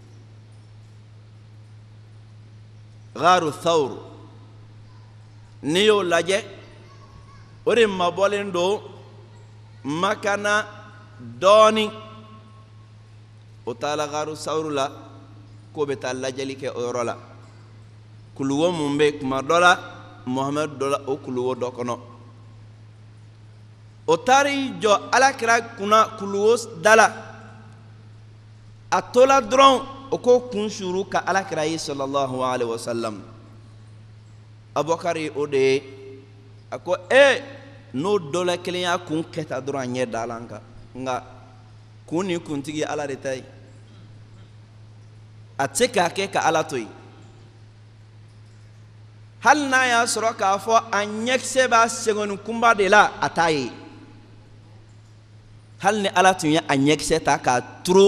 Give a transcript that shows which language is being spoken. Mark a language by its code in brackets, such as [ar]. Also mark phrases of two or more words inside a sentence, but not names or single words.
[bm] Gharu Thawr n'i y'o lajɛ o de mabɔlen don Makana dɔɔni o taala Gharu Thawr la k'o bɛ taa lajɛli kɛ o yɔrɔ la kuluwo mun bɛ kuma dɔ la Muhamadu dɔ la o kuluwo dɔ kɔnɔ o taar'i jɔ Alakira kunna kuluwo da la a tola dɔrɔn o ko kun suru ka Alakira ye [ar] صلى الله عليه وسلم [bm] Abubakar o de ye a ko n'o dɔ la kelen y'a kun kɛta dɔrɔn a ɲɛ dala an kan nka kun ni kuntigi Ala de ta ye a tɛ se k'a kɛ ka Ala to yen hali n'a y'a sɔrɔ k'a fɔ a ɲɛkisɛ b'a sɛgɛnni kunba de la a t'a ye hali ni Ala tun ye a ɲɛkisɛ ta k'a turu